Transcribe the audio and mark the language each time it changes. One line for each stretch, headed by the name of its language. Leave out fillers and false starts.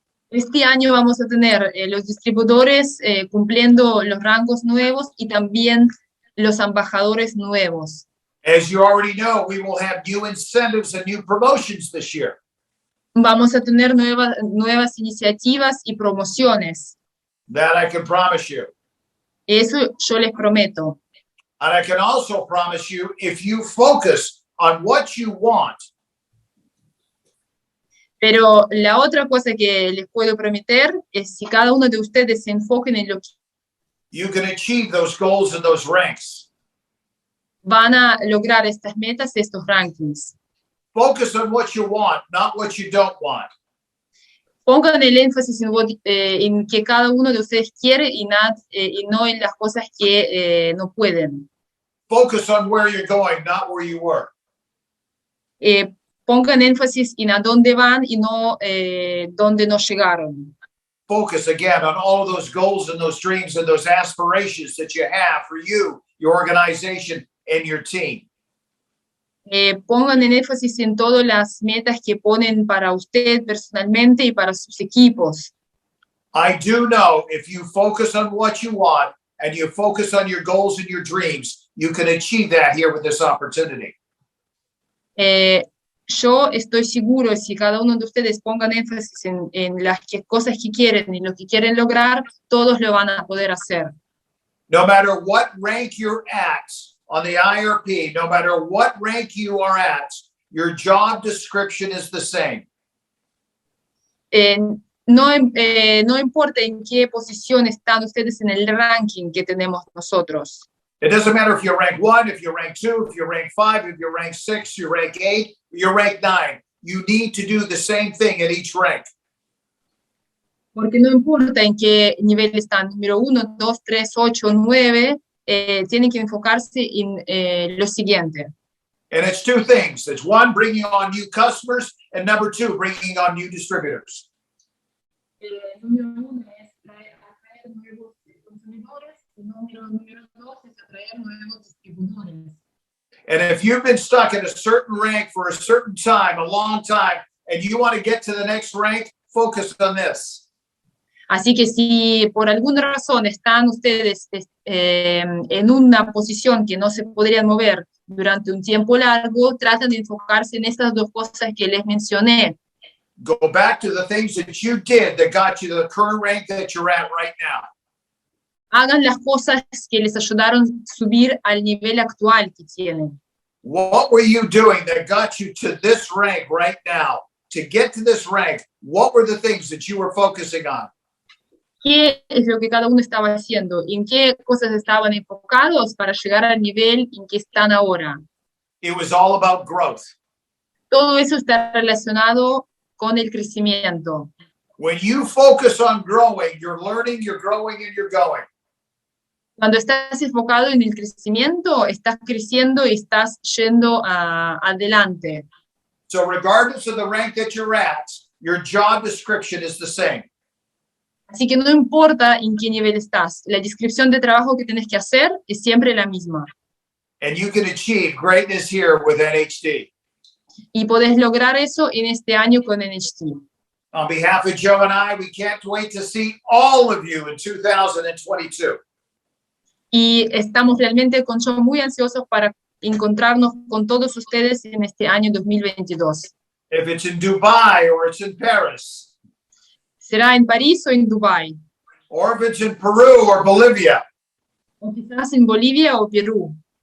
Spanish: Este año vamos a tener los distribuidores cumpliendo los rangos nuevos y también los embajadores nuevos.
English: As you already know, we will have new incentives and new promotions this year.
Spanish: Vamos a tener nuevas iniciativas y promociones.
English: That I can promise you.
Spanish: Eso yo les prometo.
English: And I can also promise you, if you focus on what you want,
Spanish: pero la otra cosa que les puedo prometer es si cada uno de ustedes se enfoquen en lo que
English: you can achieve those goals and those ranks.
Spanish: Van a lograr estas metas, estos rankings.
English: Focus on what you want, not what you don't want.
Spanish: Pongan el énfasis en que cada uno de ustedes quiere y no en las cosas que no pueden.
English: Focus on where you're going, not where you were.
Spanish: Pongan énfasis en a dónde van y no dónde no llegaron.
English: Focus again on all of those goals and those dreams and those aspirations that you have for you, your organization, and your team.
Spanish: Pongan en énfasis en todas las metas que ponen para usted personalmente y para sus equipos.
English: I do know if you focus on what you want and you focus on your goals and your dreams, you can achieve that here with this opportunity.
Spanish: Yo estoy seguro, si cada uno de ustedes pongan énfasis en las cosas que quieren y lo que quieren lograr, todos lo van a poder hacer.
English: No matter what rank you're at on the IRP, no matter what rank you are at, your job description is the same.
Spanish: No importa en qué posición están ustedes en el ranking que tenemos nosotros.
English: It doesn't matter if you're rank 1, if you're rank 2, if you're rank 5, if you're rank 6, you're rank 8, you're rank 9. You need to do the same thing at each rank.
Spanish: Porque no importa en qué nivel están, número 1, 2, 3, 8, 9, tienen que enfocarse en lo siguiente.
English: And it's two things. It's one, bringing on new customers, and number two, bringing on new distributors.
Spanish: Número 1 es atraer nuevos consumidores, y número 2 es atraer nuevos distribuidores.
English: And if you've been stuck at a certain rank for a certain time, a long time, and you want to get to the next rank, focus on this.
Spanish: Así que si por alguna razón están ustedes en una posición que no se podrían mover durante un tiempo largo, traten de enfocarse en estas dos cosas que les mencioné.
English: Go back to the things that you did that got you to the current rank that you're at right now.
Spanish: Hagan las cosas que les ayudaron a subir al nivel actual que tienen.
English: What were you doing that got you to this rank right now? To get to this rank, what were the things that you were focusing on?
Spanish: ¿Qué es lo que cada uno estaba haciendo? ¿En qué cosas estaban enfocados para llegar al nivel en que están ahora?
English: It was all about growth.
Spanish: Todo eso está relacionado con el crecimiento.
English: When you focus on growing, you're learning, you're growing, and you're going.
Spanish: Cuando estás enfocado en el crecimiento, estás creciendo y estás yendo adelante.
English: So regardless of the rank that you're at, your job description is the same.
Spanish: Así que no importa en qué nivel estás, la descripción de trabajo que tienes que hacer es siempre la misma.
English: And you can achieve greatness here with NHT.
Spanish: Y podés lograr eso en este año con NHT.
English: On behalf of Joe and I, we can't wait to see all of you in 2022.
Spanish: Y estamos realmente con Joe muy ansiosos para encontrarnos con todos ustedes en este año 2022.
English: If it's in Dubai or it's in Paris.
Spanish: ¿Será en París o en Dubái?
English: Or if it's in Peru or Bolivia.
Spanish: O quizás en Bolivia o Perú.